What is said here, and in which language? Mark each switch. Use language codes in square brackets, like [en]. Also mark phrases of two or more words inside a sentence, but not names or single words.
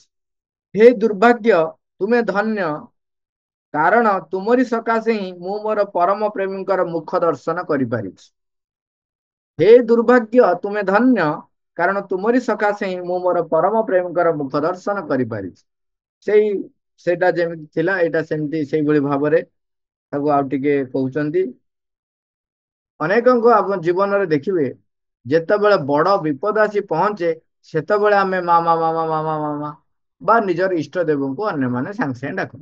[or] ହେ ଦୁର୍ଭାଗ୍ୟ ତୁମେ ଧନ୍ୟ, କାରଣ ତୁମରି ସକାଶେ ହିଁ ମୁଁ ମୋର ପରମ ପ୍ରେମୀକର ମୁଖ ଦର୍ଶନ କରିପାରିଛି। ହେ ଦୁର୍ଭାଗ୍ୟ ତୁମେ ଧନ୍ୟ, କାରଣ ତୁମରି ସକାଶେ ହିଁ ମୁଁ ମୋର ପରମ ପ୍ରେମୀକର ମୁଖ ଦର୍ଶନ କରିପାରିଛି। ସେଇ ସେଇଟା ଯେମିତି ଥିଲା ଏଇଟା ସେମିତି ସେଇଭଳି ଭାବରେ ତାକୁ ଆଉ ଟିକେ କହୁଛନ୍ତି। ଅନେକଙ୍କ ଆପଣ ଜୀବନରେ ଦେଖିବେ, ଯେତେବେଳେ ବଡ ବିପଦ ଆସି ପହଞ୍ଚେ ସେତେବେଳେ ଆମେ ମାମା ମାମା ମାମା ମାମା ବା ନିଜର ଇଷ୍ଟ ଦେବଙ୍କୁ ଅନ୍ୟମାନେ ସାଙ୍ଗେ ସାଙ୍ଗେ ଡାକନ୍ତି।